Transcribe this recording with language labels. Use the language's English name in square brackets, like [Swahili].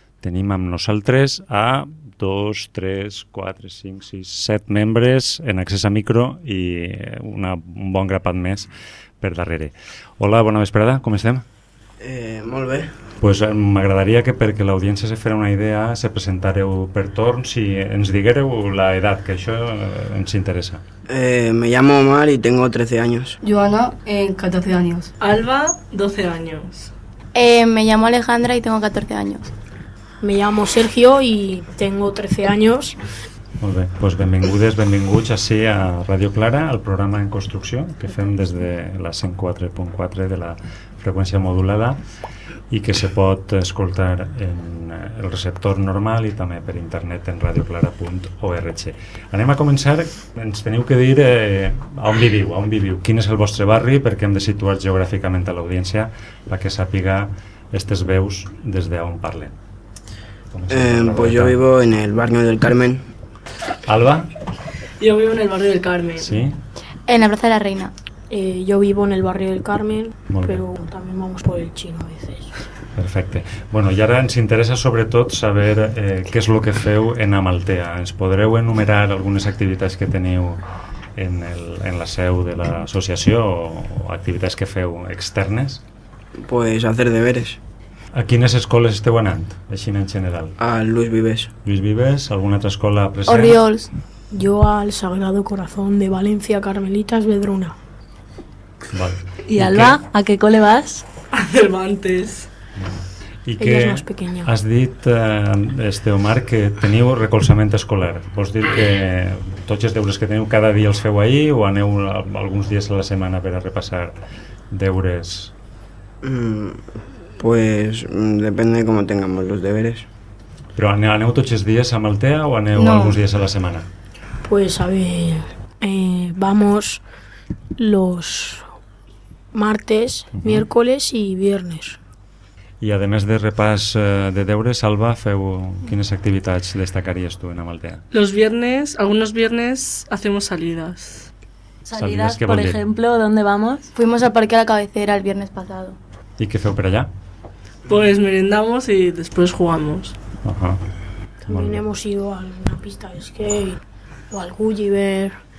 [Catalan] Tenim amb nosaltres a 2, 3, 4, 5, 6, 7 membres en accés a micro i un bon grapat més per darrere. Hola, bona vesprada, com estem? Molt bé. Pues m'agradaria que, perquè l'audiència se farà una idea, se presentareu per torn, si ens diguereu la edat, que això ens interessa. [Spanish] Me llamo Omar y tengo 13 años. Joana, 14 años. Alba, 12 años. Me llamo Alejandra y tengo 14 años. Me llamo Sergio y tengo 13 años. [Catalan] Molt bé, doncs benvingudes, benvinguts així a Ràdio Clara, al programa En Construcció, que fem des de la 104.4 de la freqüència modulada i que se pot escoltar en el receptor normal i també per internet en radioclara.org. Anem a començar, ens teniu que dir on viviu, quin és el vostre barri, perquè hem de situar geogràficament a l'audiència perquè sàpiga aquestes veus des d'on parlen. [Spanish] Pues yo vivo en el barrio del Carmen. ¿Alba? Yo vivo en el barrio del Carmen. ¿Sí? En la Plaza de la Reina. Yo vivo en el barrio del Carmen, pero también vamos por el chino a veces. [Catalan] Perfecte. Bueno, i ara ens interessa sobretot saber què és el que feu en Amaltea. Ens podreu enumerar algunes activitats que teniu en la seu de l'associació o activitats que feu externes? [Spanish] Pues hacer deberes. [Catalan] A quines escoles esteu anant, així en general? A Lluís Vives. Lluís Vives, alguna altra escola present? Oriols. Jo al Sagrado Corazón de València, Carmelitas, Vedruna. Val. I Alba, a què cole vas? A Cervantes. I que ella és més pequeña. Has dit, Omar, que teniu recolzament escolar. Vols dir que tots els deures que teniu cada dia els feu ahir o aneu alguns dies a la setmana per a repassar deures? [Spanish] Pues depende de cómo tengamos los deberes. [Catalan] ¿Pero aneu tots els dies a Amaltea o aneu alguns dies a la setmana? [Spanish] Pues a ver, vamos los martes, miércoles y viernes. [Catalan] I a més de repàs de deures, Alba, feu quines activitats destacaries tu en Amaltea? [Spanish] Los viernes, algunos viernes hacemos salidas. ¿Salidas, por ejemplo, dónde vamos? Fuimos al Parque a la Cabecera el viernes pasado. [Catalan] ¿Y qué feu per allà? [Spanish] Pues merendamos y después jugamos. Ajá. También hemos ido a una pista de skate o al Gulliver.